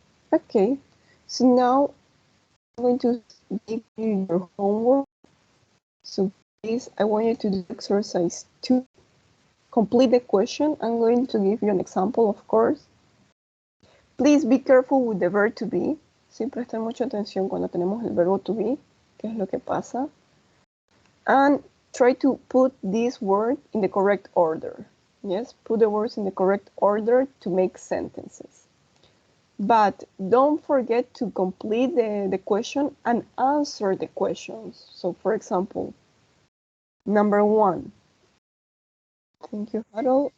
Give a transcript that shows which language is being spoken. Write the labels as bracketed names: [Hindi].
[English] Okay. So now I'm going to give you your homework. So please, I want you to do exercise 2. Complete the question. I'm going to give you an example, of course. Please be careful with the verb to be. [Spanish] Sí, presten mucha atención cuando tenemos el verbo to be, qué es lo que pasa. [English] And try to put this word in the correct order. Yes, put the words in the correct order to make sentences. But don't forget to complete the question and answer the questions. So, for example, number 1. Thank you, Harold.